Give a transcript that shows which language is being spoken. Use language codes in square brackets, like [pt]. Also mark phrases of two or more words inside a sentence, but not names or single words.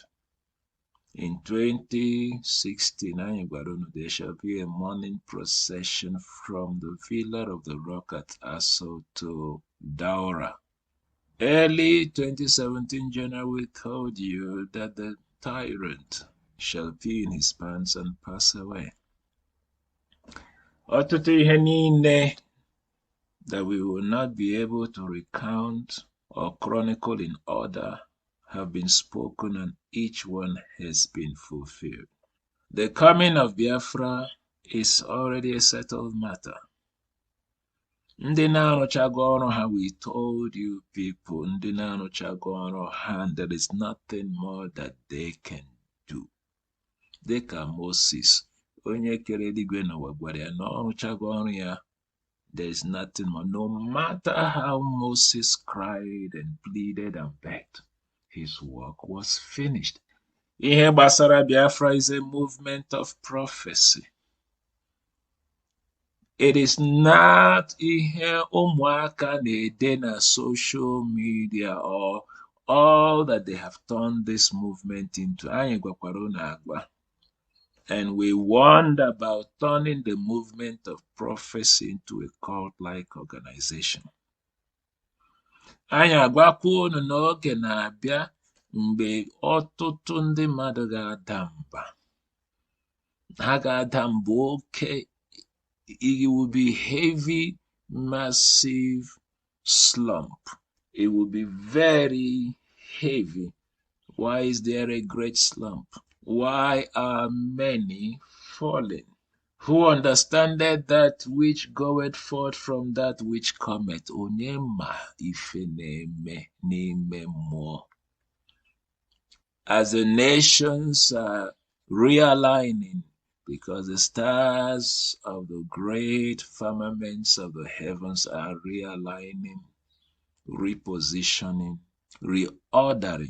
[en] In 2016, there shall be a morning procession from the Villa of the Rock at Aso to Daura. Early 2017 January, we told you that the tyrant shall pee in his pants and pass away. [ig] Ọtụtụ ihe niile [en] that we will not be able to recount or chronicle in order have been spoken, and each one has been fulfilled. The coming of Biafra is already a settled matter. [ig] Ndị na-arụchago ọrụ ha, [en] we told you people, [ig] ndị na-arụchago ọrụ ha, [en] and there is nothing more that they can do. [ig] Dịka Moses, onye kere eluigwe n'ụwa, gwara ya na ọrụchago ọrụ ya, [en] there is nothing more. No matter how Moses cried and pleaded and begged, his work was finished. [ig] Ihe gbasara [en] Biafra is a movement of prophecy. It is not [ig] ihe ụmụaka na-ede na [en] social media or all that they have turned this movement into. [ig] Anyị gwakwara unu agwa. [en] And we warned about turning the movement of prophecy into a cult-like organization. [ig] Anyị agwakwa unu n'oge na-abịa mgbe ọtụtụ ndị mmadụ ga-ada mba. Ha ga-ada mba oke. [en] It will be heavy, massive slump. It will be very heavy. Why is there a great slump? Why are many falling? Who understanded that which goeth forth from that which cometh? [ig] Onyema ife n'ime mmụọ. [en] As the nations are realigning, because the stars of the great firmaments of the heavens are realigning repositioning, reordering.